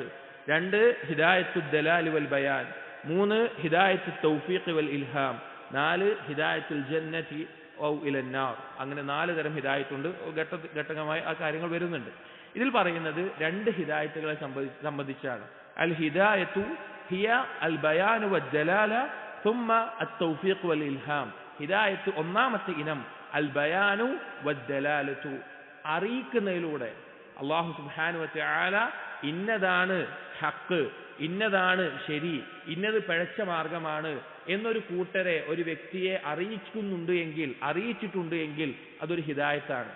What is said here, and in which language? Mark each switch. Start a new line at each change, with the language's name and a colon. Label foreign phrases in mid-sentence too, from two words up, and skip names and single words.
Arabic: 2 هداية الدلالة والبيان. 3 هداية التوفيق والإلهام. 4 هداية الجنة أو إلى النار.
Malayalam: അങ്ങനെ 4 തരം ഹിദായത്തുണ്ട്. ഘട്ടഘട്ടമായി ആ കാര്യങ്ങൾ വരുന്നുണ്ട്. ഇതിൽ പറയുന്നത് 2 ഹിദായത്തുകളെ സംബന്ധിച്ചാണ്.
Arabic: الهداية هي البيان والدلالة ثم التوفيق والإلهام.
Malayalam: ഹിദായത്ത് ഒന്നാമത്തെ ഇനം
Arabic: البيان والدلالة,
Malayalam: അറിയിക്കുന്നതിലൂടെ
Arabic: الله سبحانه وتعالى
Malayalam: ഇന്നതാണ് ഹക്ക്, ഇന്നതാണ് ശരി, ഇന്നത് പിഴച്ച മാർഗമാണ് എന്നൊരു കൂട്ടരെ, ഒരു വ്യക്തിയെ അറിയിച്ചിട്ടുണ്ട് എങ്കിൽ അതൊരു ഹിദായത്താണ്.